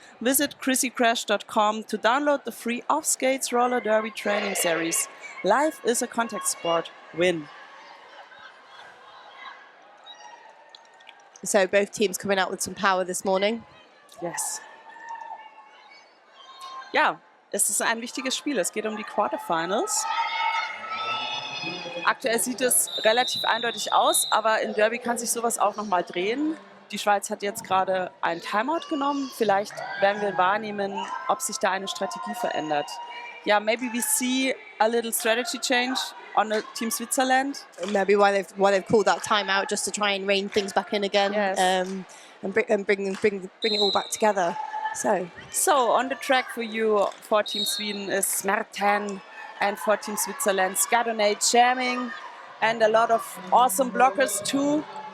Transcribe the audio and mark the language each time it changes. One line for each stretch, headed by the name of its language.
English: Visit chrissycrash.com to download the free Off Skates roller derby training series. Life is a contact sport. Win. So both teams coming out with some power this morning. Yes.
German: Ja, es ist ein wichtiges Spiel. Es geht um die Quarterfinals. Aktuell sieht es relativ eindeutig aus, aber in Derby kann sich sowas auch nochmal drehen. Die Schweiz hat jetzt gerade einen Timeout genommen. Vielleicht werden wir wahrnehmen, ob sich da eine Strategie verändert.
English: Yeah, maybe we see a little strategy change on the Team Switzerland. Maybe why they've called that timeout, just to try and rein things back in again, yes. And bring it all back together. So on the track for you for Team Sweden is Smerten, and for Team Switzerland Skadonate jamming, and a lot of awesome blockers too.